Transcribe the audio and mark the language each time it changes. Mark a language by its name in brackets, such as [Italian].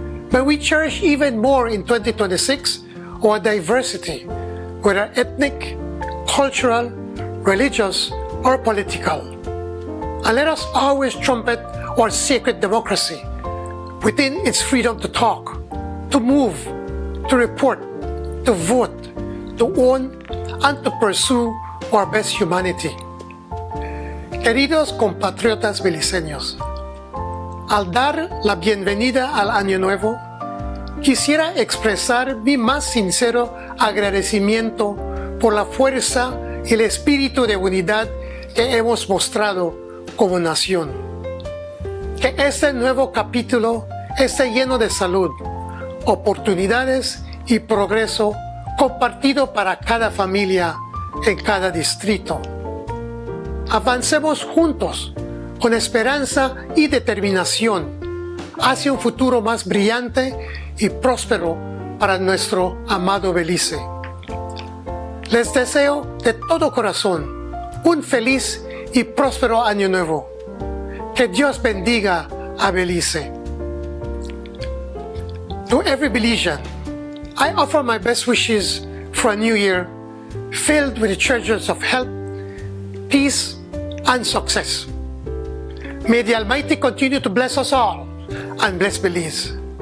[English] May we cherish even more in 2026 our diversity, whether ethnic, cultural, religious, or political. And let us always trumpet our sacred democracy within its freedom to talk, to move, to report, to vote, to own, and to pursue our best humanity. [Spanish] Queridos compatriotas beliceños, al dar la bienvenida al Año Nuevo, quisiera expresar mi más sincero agradecimiento por la fuerza y el espíritu de unidad que hemos mostrado como nación. Que este nuevo capítulo esté lleno de salud, oportunidades y progreso compartido para cada familia en cada distrito. Avancemos juntos con esperanza y determinación hacia un futuro más brillante y próspero para nuestro amado Belice. Les deseo de todo corazón un feliz y próspero año nuevo. Que Dios bendiga a Belice. [English] To every Belizean, I offer my best wishes for a new year filled with the treasures of health, peace, and success. May the Almighty continue to bless us all and bless Belize.